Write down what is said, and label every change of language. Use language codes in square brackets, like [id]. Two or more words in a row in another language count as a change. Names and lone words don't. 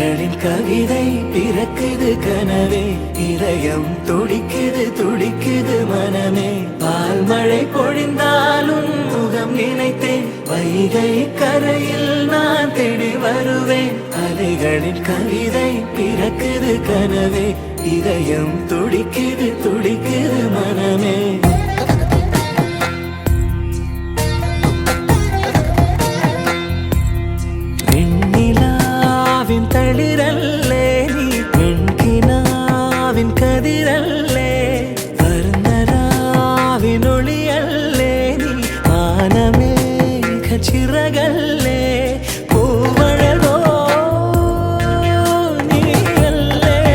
[ta] கவிதை பிறக்குது கனவே, இதயம் துடிக்குது துடிக்குது மனமே. பால் மழை பொழிந்தாலும் முகம் நினைத்தேன், வைகை கரையில் நான் தேடி வருவேன். அலைகளின் கவிதை பிறக்குது கனவே, இதயம் துடிக்குது துடிக்குது மனமே. [ml] തളിരല്ലേ നീ പെൺകിനാവിൻ കതിരല്ലേ, വർണ്ണരാവിനൊളിയല്ലേ നീ മാനമേഘ ചിറകല്ലേ, പൂവഴകോ നീയല്ലേ,